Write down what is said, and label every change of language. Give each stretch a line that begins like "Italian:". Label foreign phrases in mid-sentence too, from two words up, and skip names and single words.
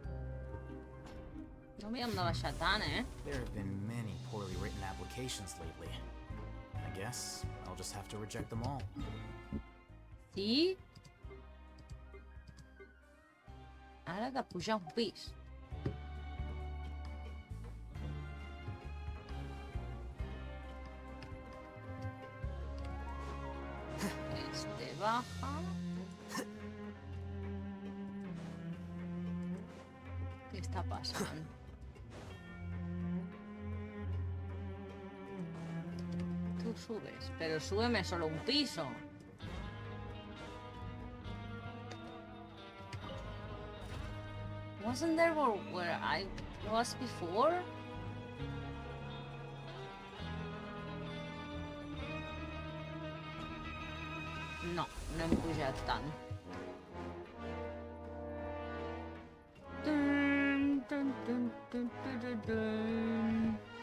Catalan: No m'hi hem de baixar tant, eh?
English: There have been many poorly written applications lately. I guess I'll just have to reject them all.
Catalan: Sí? Ara de pujar un pis.
Spanish: Este baja. ¿Qué está pasando? Tú subes, pero súbeme solo un piso.
English: Wasn't there where I was before?
Catalan: No, no hem pujat tant. Dun, dun, dun, dun, dun, dun, dun.